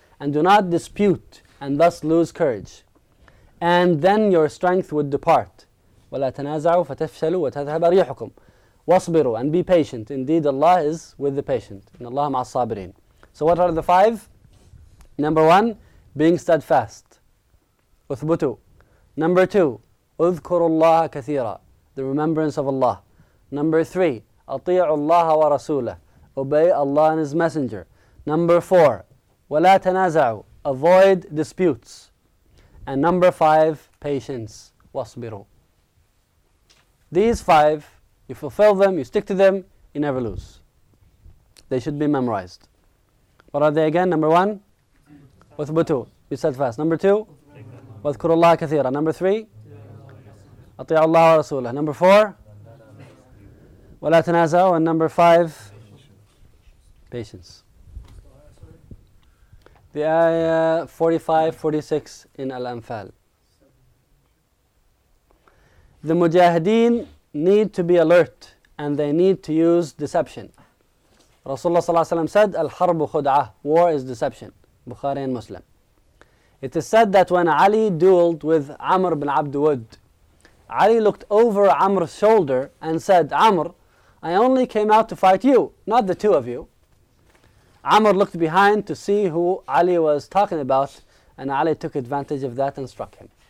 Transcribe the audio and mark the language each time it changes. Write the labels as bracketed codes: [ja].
[en] And do not dispute, and thus lose courage. And then your strength would depart. [ar] وَلَا تَنَازَعُوا فَتَفْشَلُوا وَتَذْهَبَ رِيحُكُمْ وَاصْبِرُوا. [en] And be patient. Indeed, Allah is with the patient. [ar] إن الله مع الصابرين. [en] So what are the five? Number one, being steadfast. [ar] أثبتوا. [en] Number two, [ar] أذكروا الله كثيرا. [en] The remembrance of Allah. Number three, [ar] أطيعوا الله ورسوله. [en] Obey Allah and His Messenger. Number four, [ar] وَلَا تَنَازَعُوا. [en] Avoid disputes. And number five, patience. [ar] وَاصْبِرُوا. [en] These five, you fulfill them, you stick to them, you never lose. They should be memorized. What are they again? Number one, [ar] وَثْبُتُوا. [en] Be steadfast. Number two, [ar] وَذْكُرُوا اللَّهَ كَثِيرًا. [en] Number three, [ar] أَطِيعُوا اللَّهَ وَرَسُولَهُ. [en] Number four, [ar] وَلَا تَنَازَعُوا. [en] And number five, patience. The ayah 45, 46 in Al-Anfal. The mujahideen need to be alert and they need to use deception. [ar] رسول الله صلى الله عليه وسلم [en] said [ar] الحرب خدعة, [en] war is deception, [ar] بخاري ومسلم. [en] It is said that when Ali dueled with Amr bin Abd Wud, Ali looked over Amr's shoulder and said, Amr, I only came out to fight you, not the two of you. Amr looked behind to see who Ali was talking about, and Ali took advantage of that and struck him.